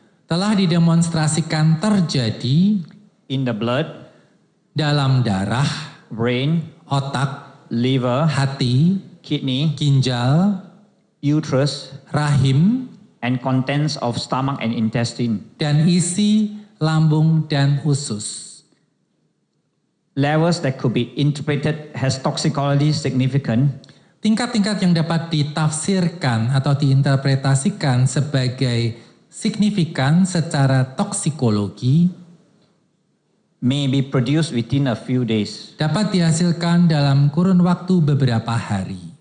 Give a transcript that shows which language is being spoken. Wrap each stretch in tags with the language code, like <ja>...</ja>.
<id>telah didemonstrasikan terjadi</id> <en>in the blood,</en> <id>dalam darah,</id> <en>brain,</en> <id>otak,</id> <en>liver,</en> <id>hati,</id> <en>kidney,</en> <id>ginjal,</id> <en>uterus,</en> <id>rahim,</id> <en>and contents of stomach and intestine.</en> <id>dan isi lambung dan usus.</id> <en>Levels that could be interpreted as toxicologically significant</en> <id>Tingkat-tingkat yang dapat ditafsirkan atau diinterpretasikan sebagai signifikan secara toksikologi</id> <en>may be produced within a few days.</en> <id>dapat dihasilkan dalam kurun waktu beberapa hari.</id>